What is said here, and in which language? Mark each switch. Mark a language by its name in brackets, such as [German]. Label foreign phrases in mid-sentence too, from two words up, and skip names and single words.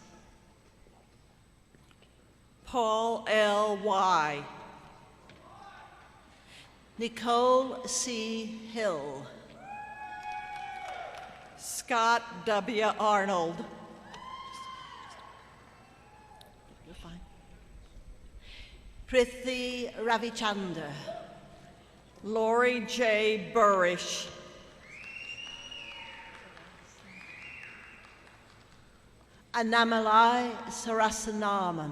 [English] Paul L. Y. Nicole C. Hill. Scott W. Arnold. You're fine. Prithi Ravichandra. Lori J. Burrish. Annamalai Sarasanaman.